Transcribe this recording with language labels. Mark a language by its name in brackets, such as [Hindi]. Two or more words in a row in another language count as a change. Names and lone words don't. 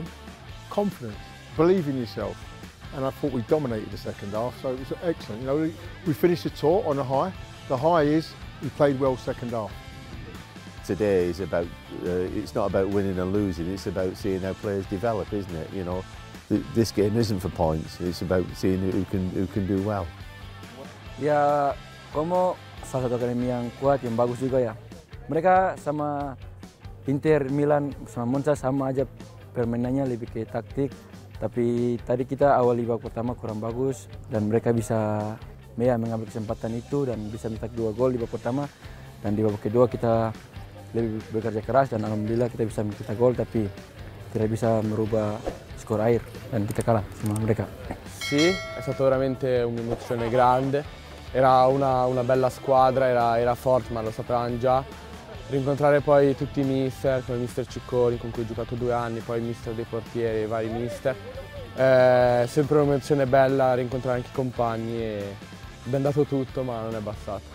[English] Confidence, believe in yourself. And I thought we dominated the second half, so it was excellent. You know, we finished the tour on a high. The high is we played well second half. Today is about, it's not about winning and losing, it's about seeing how players develop, isn't it? You know, this game isn't for points, it's about seeing who can do well. [Indonesian] Ya, Como salah satu akademi yang kuat, yang bagus juga ya. Mereka sama Inter, Milan, sama Monza sama aja permainannya, lebih ke taktik. Tapi tadi kita awal di babak pertama kurang bagus dan mereka bisa mengambil kesempatan itu dan bisa mencetak 2 gol di babak pertama. Dan di babak kedua kita lebih bekerja keras dan alhamdulillah kita bisa mencetak gol. Tapi tidak bisa merubah skor akhir dan kita kalah sama mereka. [Italian] Sì, è stata veramente un'emozione grande, era una bella squadra, era forte ma lo sapevamo già. Rincontrare poi tutti i mister, come il mister Cicconi con cui ho giocato 2 anni, poi il mister dei portieri e i vari mister. È sempre un'emozione bella rincontrare anche i compagni e abbiamo dato tutto ma non è bastato.